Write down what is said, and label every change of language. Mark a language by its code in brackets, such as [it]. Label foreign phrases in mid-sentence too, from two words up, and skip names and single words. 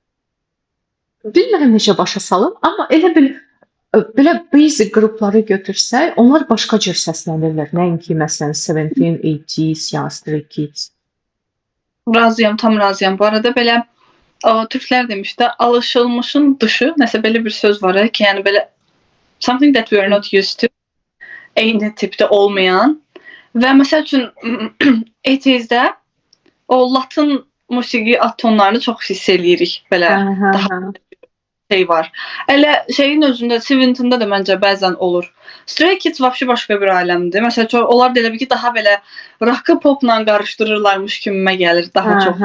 [az] Bilmirəm necə başa salım, amma elə bir belə basic qrupları götürsək, onlar başqa cür səslənirlər. Nəinki məsələn Seventeen, 80s, ya Stray Kids. Razıyam, tam razıyam. Bu arada belə Türklər demişdi, [tr] alışılmışın dışı, [az] nəsə belə bir söz var ki, yəni belə [en] something that we are not used to, [az] eyni tipdə olmayan və məsəl üçün 80s-də o Latin musiqi atonlarını çox hiss eləyirik, belə daha şey var. Elə şeyin özündə, Seventeen-də də məncə bəzən olur. Stray Kids vəbşi başqa bir aləmdir. Məsəl üçün, onlar da elə bir ki, daha belə rock-ı popla qarışdırırlarmış kimimə gəlir daha çox.